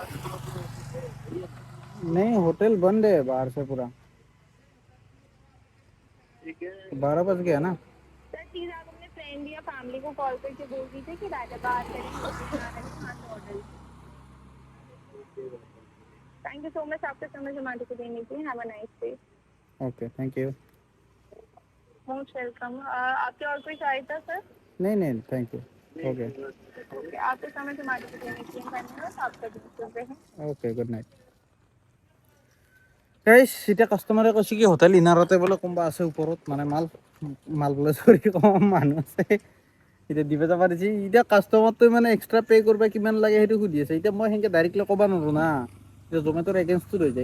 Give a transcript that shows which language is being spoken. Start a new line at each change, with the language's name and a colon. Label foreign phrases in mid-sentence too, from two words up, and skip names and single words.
Hindi: नहीं होटल बंद है बाहर से पूरा ठीक है 12 बज गया ना सर प्लीज आप अपने फ्रेंड या फैमिली को कॉल करके बोल दीजिए कि राइडर बात करें ऑर्डर
English: thank you so much
Hindi: आपका समय जोमेटो को देने के लिए।
English: have a nice day. okay thank you. most welcome.
Hindi: आपकी और कोई सहायता सर? नहीं नहीं
English: thank you. okay
Hindi: ओके, आपका समय जोमेटो को देने के लिए धन्यवाद। आपका दिन शुभ रहे।
English: okay good night.
Assamese: গাইছ এতিয়া কাষ্টমাৰে কৈছে কি হোটেল ইনাৰতে বোলে কোনোবা আছে ওপৰত মানে মাল মাল বোলে চৰি কম মানুহ আছে এতিয়া দিবে যাব দিছে। এতিয়া কাষ্টমাৰটোৱে মানে
English: extra pay'
Assamese: কৰিব কিমান লাগে সেইটো সুধি আছে। এতিয়া মই সেনেকৈ ডাইৰেক্টলি ক'ব নোৱাৰোঁ না, এতিয়া জমেট'ৰ এগেইনষ্টত হৈ যায়।